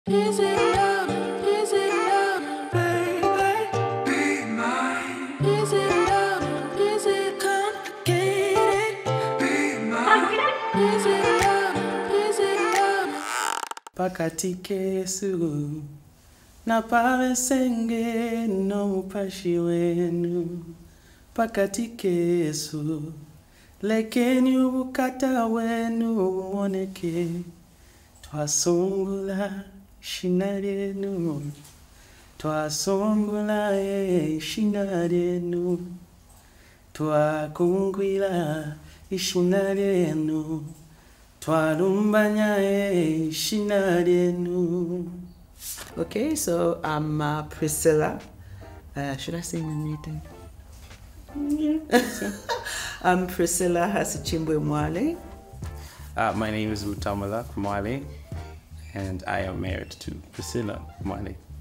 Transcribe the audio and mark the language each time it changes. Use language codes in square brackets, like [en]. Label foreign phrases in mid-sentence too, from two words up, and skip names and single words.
[en] Is it love? Is it love? Baby, be mine. Is it love? Is it complicated? Be mine. Is it love? Is it love? [bem] Pakati kesu na pawe senge no mupashi wenu. Pakati kesu lekeni ubukata wenu moneke. Twasongula shinarenu. Twasongula shinarenu. Twakungwila ishinarenu. Twalumbanya shinarenu. [en] Okay, so I'm Priscilla. Should I say my name? Yeah. I'm Priscilla Hasichimbwe Mwale. My name is Mutamula Mwale, and I am married to Priscilla Mwale.